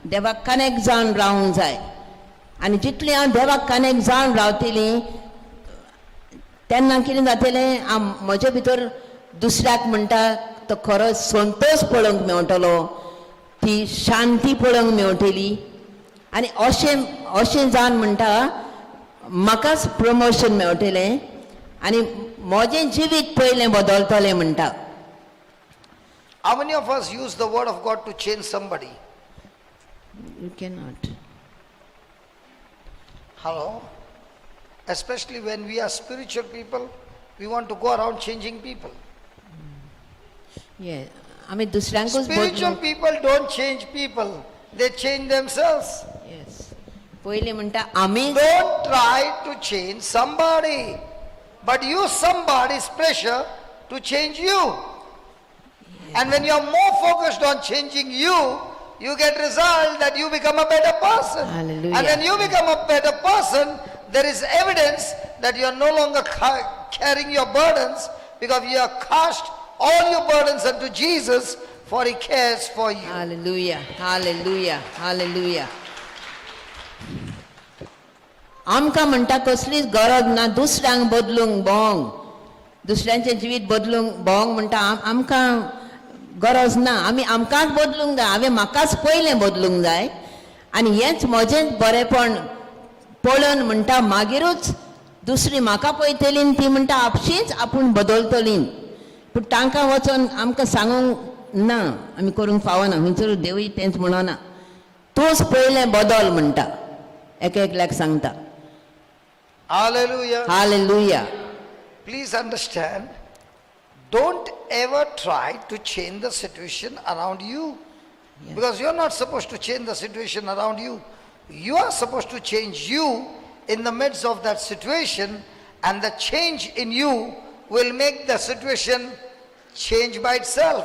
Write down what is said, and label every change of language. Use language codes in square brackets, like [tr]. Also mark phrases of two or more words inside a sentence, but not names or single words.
[kok] देवाक कनेक्ट जावन रावंक जाय आनी जितली हांव देवाक कनेक्ट जावन रावतली तेन्ना कितें जातलें हांव म्हजे भितर दुसऱ्याक म्हणटा तो खरो संतोष पळोवंक मेळटलो ती शांती पळोवंक मेळटली आनी अशें अशें जावन म्हणटा म्हाकाच प्रमोशन मेळटलें आनी म्हजें जिवीत पयलें बदलतलें म्हणटा. [en] How many of us use the word of God to change somebody? You cannot. Hello? Especially when we are spiritual people, we want to go around changing people. Yeah. [kok] आमी दुसऱ्यांकूच [en] Spiritual people don't change people, they change themselves. Yes. [kok] पयलीं म्हणटा आमी [en] Don't try to change somebody, but use somebody's pressure to change you. And when you are more focused on changing you, you get result that you become a better person. Hallelujah. And when you become a better person, there is evidence that you are no longer carrying your burdens because you have cast all your burdens unto Jesus, for he cares for you. [kok] Hallelujah, hallelujah, hallelujah. आमकां म्हणटा कसलीच गरज ना दुसऱ्यांक बदलूंक भोंवंक दुसऱ्यांचें जिवीत बदलूंक भोंवंक म्हणटा आमकां गरज ना आमी आमकांच बदलूंक जाय हांवें म्हाकाच पयलें बदलूंक जाय आनी हेंच म्हजेंच बरेंपण पळोवन म्हणटा मागीरूच दुसरी म्हाका पळयतली ती म्हणटा आपशींच आपूण बदलतली पूण तांकां वचोन आमकां सांगूंक ना आमी करूंक फावना खंयसरूच देवूय तेंच म्हणना तूंच पयलें बदल म्हणटा एकल्याक सांगता. [en] Hallelujah. Hallelujah. Please understand, don't ever try to change the situation around you. Yes. Because you're not supposed to change the situation around you. You are supposed to change you in the midst of that situation, and the change in you will make the situation change by itself.